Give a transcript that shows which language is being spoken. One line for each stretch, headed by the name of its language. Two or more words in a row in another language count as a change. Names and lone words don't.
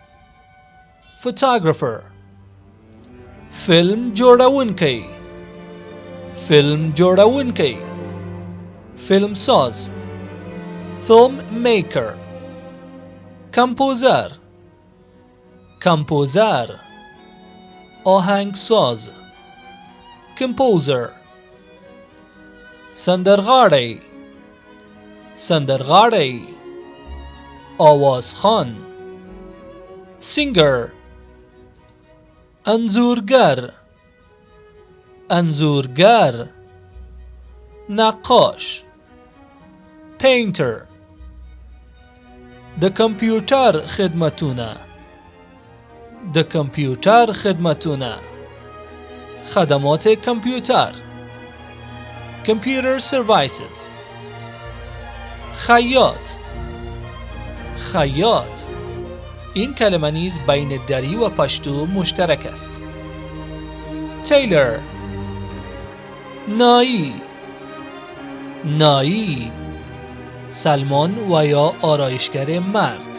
Pashto: فوتوگرافر، فیلم جوړونکی، فیلم جوړونکی،
Persian: فیلم ساز.
English: film maker.
Pashto: کمپوزر، کمپوزر، آهنگساز.
English: کمپوزر.
Pashto: سندرغاړی، سندرغاړی، آوازخوان. سینگر، انځورګر، انځورګر، نقاش. پینتر. د کمپیوټر خدمتونه، د کمپیوټر خدمتونه،
Persian: خدمات کمپیوتر.
English: computer services.
Pashto: خیاط، خیاط.
Persian: این کلمه نیز بین دری و پشتو مشترک است. تیلر،
Pashto: نایی، نایی،
Persian: سلمان و یا آرایشگر مرد.